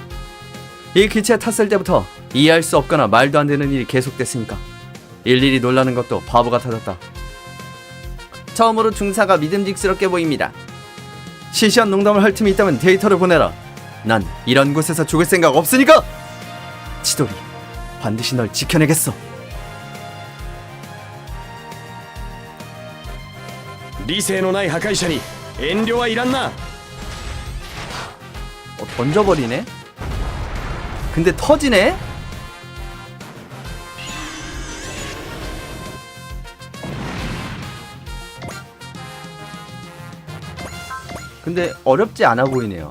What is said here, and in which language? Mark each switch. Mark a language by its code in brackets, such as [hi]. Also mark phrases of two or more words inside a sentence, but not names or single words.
[ko] 이 기체에 탔을 때부터 이해할 수 없거나 말도 안 되는 일이 계속됐으니까 일일이 놀라는 것도 바보 같아졌다. 처음으로 중사가 믿음직스럽게 보입니다. 시시한 농담을 할 틈이 있다면 데이터를 보내라. 난 이런 곳에서 죽을 생각 없으니까. 치돌이, 반드시 널 지켜내겠어. [ja] 理性のない破壊者に遠慮はいらんな。 [ko] 던져버리네? 근데 터지네? 근데 어렵지 않아 보이네요.